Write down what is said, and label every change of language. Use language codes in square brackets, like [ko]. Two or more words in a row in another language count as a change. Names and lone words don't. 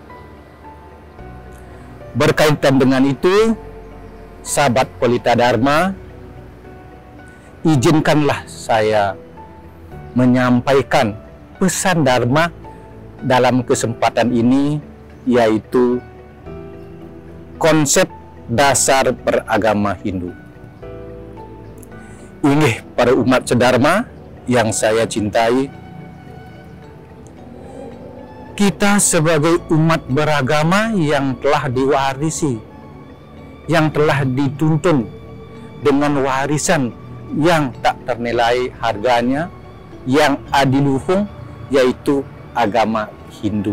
[id] Berkaitan dengan itu, sahabat Pelita Dharma, izinkanlah saya menyampaikan pesan Dharma dalam kesempatan ini, yaitu konsep dasar beragama Hindu. Inggih para umat sedharma yang saya cintai, kita sebagai umat beragama yang telah diwarisi, yang telah dituntun dengan warisan yang tak ternilai harganya, yang adiluhung, yaitu agama Hindu.